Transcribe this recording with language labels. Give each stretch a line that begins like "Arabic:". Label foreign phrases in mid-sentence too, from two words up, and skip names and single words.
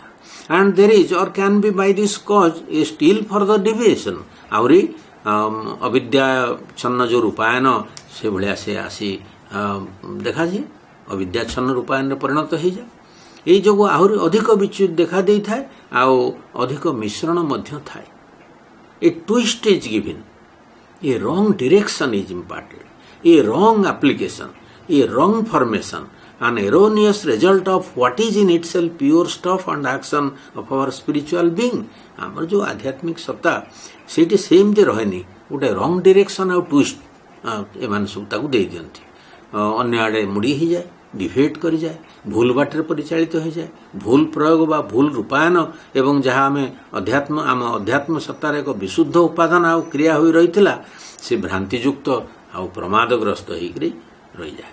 English: and there is or can be by this cause a still further deviation,
Odia: ଆହୁରି ଅବିଦ୍ୟାଚ୍ଛନ୍ନ ଯେଉଁ ରୂପାୟନ, ସେଭଳିଆ ସେ ଆସି ଦେଖାଯାଏ, ଅବିଦ୍ୟାଚ୍ଛନ୍ନ ରୂପାୟନରେ ପରିଣତ ହେଇଯାଏ। ଏଇ ଯୋଗୁଁ ଆହୁରି ଅଧିକ ବିଚ୍ୟୁତ ଦେଖା ଦେଇଥାଏ, ଆଉ ଅଧିକ ମିଶ୍ରଣ ମଧ୍ୟ ଥାଏ।
English: a twist is given, a wrong direction is imparted, a wrong application, a wrong formation, an erroneous result of what is in itself pure stuff and action of our spiritual being।
Odia: ଆମର ଯେଉଁ ଆଧ୍ୟାତ୍ମିକ ସତ୍ତା ସେଇଠି ସେମିତି ରହେନି, ଗୋଟେ
English: wrong direction
Odia: ଆଉ ଟ୍ୱିଷ୍ଟ ଏମାନେ ସବୁ ତାକୁ ଦେଇଦିଅନ୍ତି। ଅନ୍ୟ ଆଡ଼େ ମୁଡ଼ି ହେଇଯାଏ, ଡିଭେଟ୍ କରିଯାଏ, ଭୁଲ ବାଟରେ ପରିଚାଳିତ ହୋଇଯାଏ। ଭୁଲ ପ୍ରୟୋଗ ବା ଭୁଲ ରୂପାୟନ ଏବଂ ଯାହା ଆମ ଅଧ୍ୟାତ୍ମ ସତ୍ତାର ଏକ ବିଶୁଦ୍ଧ ଉପାଦାନ ଆଉ କ୍ରିୟା ହୋଇ ରହିଥିଲା, ସେ ଭ୍ରାନ୍ତିଯୁକ୍ତ ଆଉ ପ୍ରମାଦଗ୍ରସ୍ତ ହେଇକରି ରହିଯାଏ।